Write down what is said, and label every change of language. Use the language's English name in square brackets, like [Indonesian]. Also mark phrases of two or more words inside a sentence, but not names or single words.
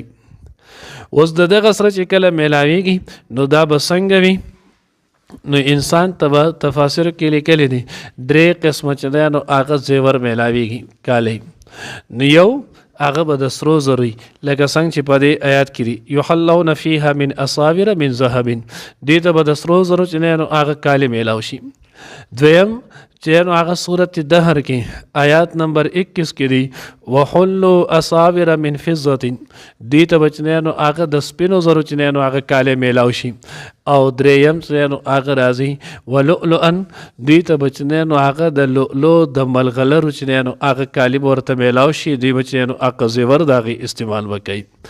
[Pashto] اوس د دغه سره چې کله میلاویږي نو دا به څنګه وي نو انسان ته به تفاسیر کې لیکلی دي 3 قسمه چې دی نو هغه زیور میلاویږي کالی. نو یو هغه به د سرو زرو لکه څنګه چې په دې آیات کې دي [Arabic] یحلون فیها من اصابر من ذهب [Pashto] دې ته به د سرو زرو چې نو هغه کالي میلاو شي. دویم چې نو هغه صورت دهر کې آیات نمبر 21 کې دي [Arabic] وحلوا اصابر من فضة [Pashto] دې ته به چې نو هغه د سپینو زرو چې نو هغه کالي میلاو شي. او دریم چې نو هغه راځي ولؤلؤا دې ته به چې نو هغه د لؤلؤ د ملغلرو چې نو هغه کالي به ورته میلاو شي دوی به چې نو هغه زیور د هغې استعمال وکوي.